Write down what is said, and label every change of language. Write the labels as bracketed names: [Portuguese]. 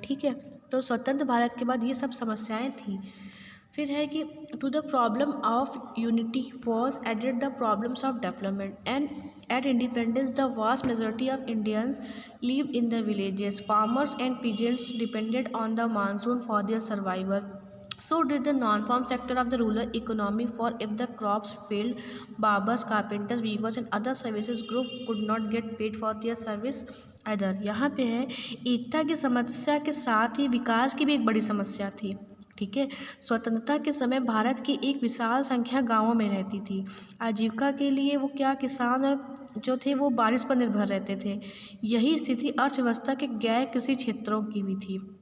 [Hindi] ठीक है, तो स्वतंत्र भारत के बाद ये सब समस्याएं थी। फिर है कि [English] To the problem of unity was added the problems of development and at independence the vast majority of Indians live in the villages. Farmers and peasants depended on the monsoon for their survival. So did the non-farm sector of the rural economy, for if the crops failed, barbers, carpenters, weavers and other services group could not get paid for their service either। [Hindi] यहाँ पे है एकता की समस्या के साथ ही विकास की भी एक बड़ी समस्या थी। ठीक है, स्वतंत्रता के समय भारत की एक विशाल संख्या गांवों में रहती थी। आजीविका के लिए वो क्या किसान और जो थे वो बारिश पर निर्भर रहते थे। यही स्थिति अर्थव्यवस्था के गैर कृषि क्षेत्रों की भी थी।